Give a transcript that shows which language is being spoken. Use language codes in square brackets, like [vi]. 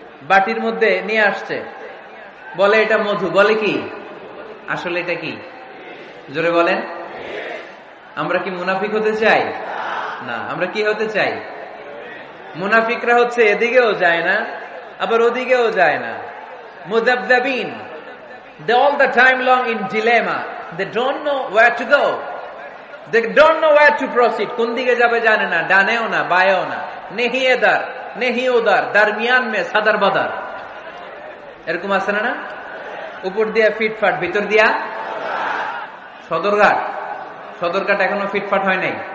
[bn] বাটির মধ্যে নিয়ে আসছে, বলে এটা মধু, বলে কি? আসলে এটা কি? জোরে বলেন। আমরা কি মুনাফিক হতে চাই? না। আমরা কি হতে চাই? মুনাফিকরা হচ্ছে এদিকেও যায় না, আবার ওদিকেও যায় না। [en] মুযাবযাবিন, they all the time long in dilemma, they don't know where to go, they don't know where to proceed. [bn] কোন দিকে যাবে জানে না, ডানেও না বায়েও না, [hi] নেহি এদার নেহি ওদার, দরমিয়ান মে সাদার বাদার। [bn] এরকম আছে না? উপর দিয়া ফিটফাট, ভিতর দিয়া সদরঘাট। সদরঘাট এখনো ফিটফাট হয় নাই।